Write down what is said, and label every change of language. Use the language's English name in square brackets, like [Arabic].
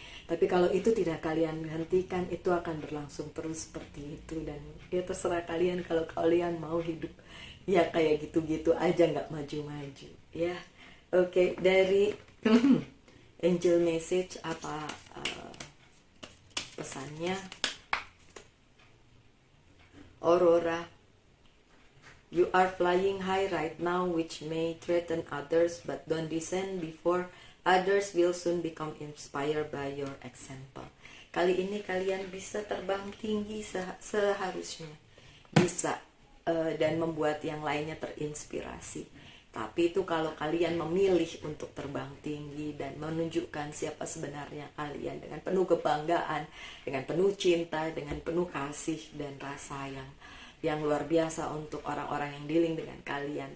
[Indonesian] Tapi kalau itu tidak kalian hentikan, itu akan berlangsung terus seperti itu. Dan ya terserah kalian, kalau kalian mau hidup ya kayak gitu-gitu aja, nggak maju-maju ya. Oke, dari angel message apa pesannya? [English] Aurora, you are flying high right now, which may threaten others, but don't descend before others will soon become inspired by your example. [Indonesian] Kali ini kalian bisa terbang tinggi seharusnya, bisa dan membuat yang lainnya terinspirasi. Tapi itu kalau kalian memilih untuk terbang tinggi dan menunjukkan siapa sebenarnya kalian dengan penuh kebanggaan, dengan penuh cinta, dengan penuh kasih dan rasa yang luar biasa untuk orang-orang yang dealing dengan kalian.